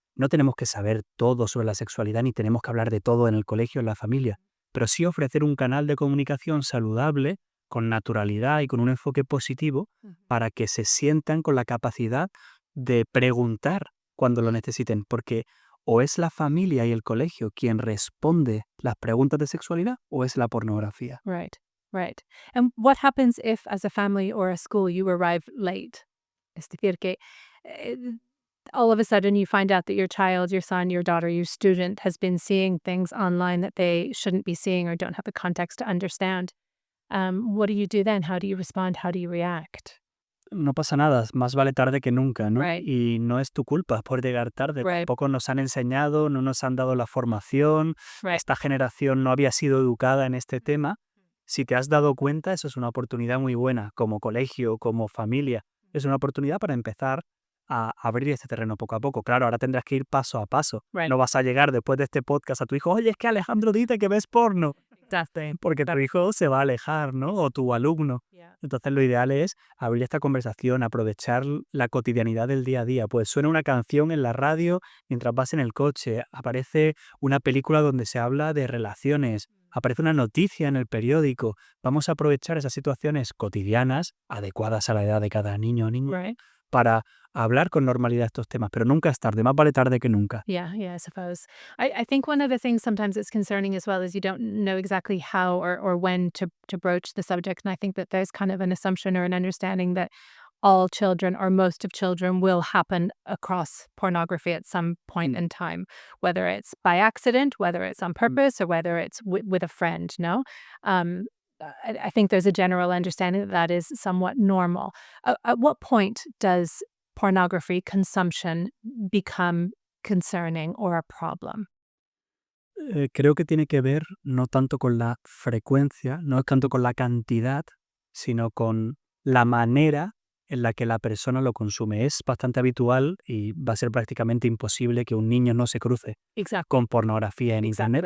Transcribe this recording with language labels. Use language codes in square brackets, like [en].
[es] No tenemos que saber todo sobre la sexualidad ni tenemos que hablar de todo en el colegio, en la familia, pero sí ofrecer un canal de comunicación saludable, con naturalidad y con un enfoque positivo para que se sientan con la capacidad de preguntar cuando lo necesiten, porque o es la familia y el colegio quien responde las preguntas de sexualidad o es la pornografía. [en] Right, right. And what happens if, as a family or a school, you arrive late? [es] Es decir, que eh, [en] all of a sudden you find out that your child, your son, your daughter, your student has been seeing things online that they shouldn't be seeing or don't have the context to understand. What do you do then? How do you respond? How do you react? [es] No pasa nada, más vale tarde que nunca, ¿no? [en] Right, [es] Y no es tu culpa por llegar tarde. [en] right, [es] Tampoco nos han enseñado, no nos han dado la formación. [en] right. [es] Esta generación no había sido educada en este tema. Si te has dado cuenta, eso es una oportunidad muy buena, como colegio, como familia. Es una oportunidad para empezar a abrir este terreno poco a poco. Claro, ahora tendrás que ir paso a paso. [en] Right. [es] No vas a llegar después de este podcast a tu hijo, oye, es que Alejandro dice que ves porno. Porque tu hijo se va a alejar, ¿no? O tu alumno. [en] Yeah. [es] Entonces lo ideal es abrir esta conversación, aprovechar la cotidianidad del día a día. Pues suena una canción en la radio mientras vas en el coche, aparece una película donde se habla de relaciones, aparece una noticia en el periódico. Vamos a aprovechar esas situaciones cotidianas, adecuadas a la edad de cada niño o niña, [en] Right. [es] para hablar con normalidad estos temas. Pero nunca es tarde, más vale tarde que nunca. [en] Yeah, I suppose. I think one of the things sometimes it's concerning as well is you don't know exactly how or when to broach the subject. And I think that there's kind of an assumption or an understanding that all children or most of children will happen across pornography at some point in time, whether it's by accident, whether it's on purpose, or whether it's with a friend, no? I think there's a general understanding that that is somewhat normal. At what point does pornography consumption become concerning or a problem? [es] Creo que tiene que ver no tanto con la frecuencia, no es tanto con la cantidad, sino con la manera en la que la persona lo consume. Es bastante habitual y va a ser prácticamente imposible que un niño no se cruce [en] Exactly. [es] con pornografía en Internet